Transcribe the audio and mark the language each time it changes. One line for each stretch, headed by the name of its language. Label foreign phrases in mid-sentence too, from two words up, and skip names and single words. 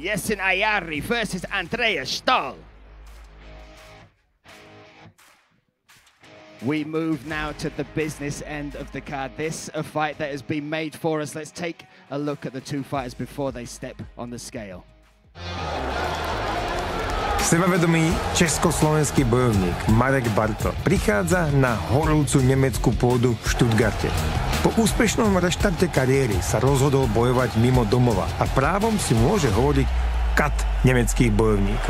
English: Jessen Ajari versus Andreas Stahl. We move now to the business end of the card. This a fight that has been made for us. Let's take a look at the two fighters before they step on the scale.
Slovak: Sebavedomý československý bojovník Marek Bartel prichádza na horúcu nemeckú pôdu v Stuttgarte. Po úspešnom reštarte kariéry sa rozhodol bojovať mimo domova a právom si môže hovoriť kat nemeckých bojovníkov.